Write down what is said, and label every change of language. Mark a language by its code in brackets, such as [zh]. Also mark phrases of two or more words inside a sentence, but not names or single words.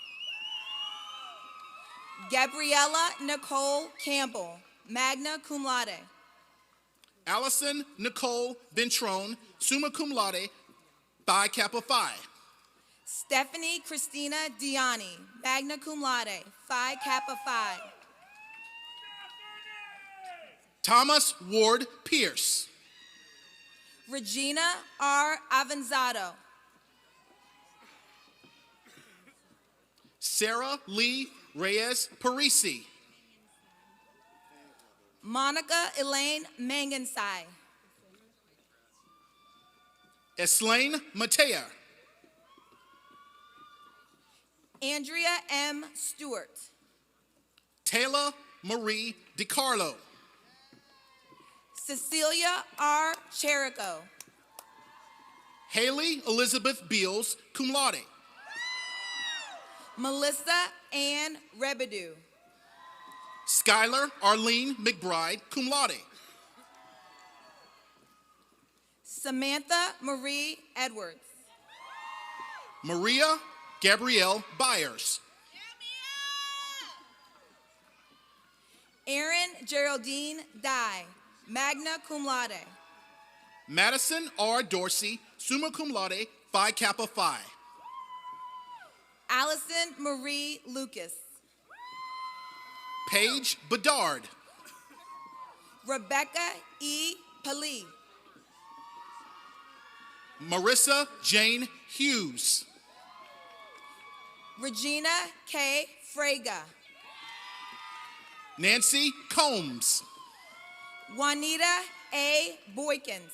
[en] Gabriella Nicole Campbell, [la] magna cum laude. [en] Allison Nicole Ventrone, [la] summa cum laude, [en] Phi Kappa Phi. Stephanie Christina Diani, [la] magna cum laude, [en] Phi Kappa Phi. Thomas Ward Pierce. Regina R. Avanzado. Sarah Lee Reyes Parisi. Monica Elaine Mangansai. Eslaine Matea. Andrea M. Stewart. Taylor Marie DiCarlo. Cecilia R. Cherico. Haley Elizabeth Beals, [la] cum laude. [en] Melissa Ann Rebedu. Skylar Arlene McBride, [la] cum laude. [en] Samantha Marie Edwards. Maria Gabrielle Byers. Erin Geraldine Dye, [la] magna cum laude. [en] Madison R. Dorsey, [la] summa cum laude, [en] Phi Kappa Phi. Allison Marie Lucas. Paige Bedard. Rebecca E. Pali. Marissa Jane Hughes. Regina K. Fraga. Nancy Combs. Juanita A. Boykins.